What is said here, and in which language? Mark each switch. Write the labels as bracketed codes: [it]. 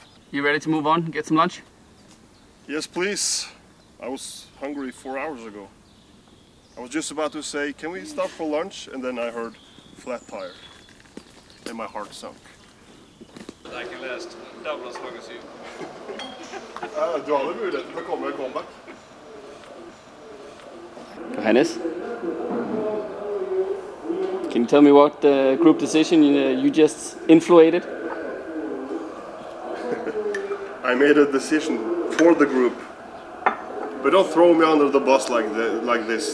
[en] You ready to move on? Get some lunch? Yes, please. I was hungry 4 hours ago. I was just about to say, can we stop for lunch? And then I heard flat tire. And my heart sunk. I can last double as long as you. [sv] Du har möjligheten att komma en comeback. [en] Johannes, can you tell me what group decision you just influated? I made a decision for the group. But don't throw me under the bus like this.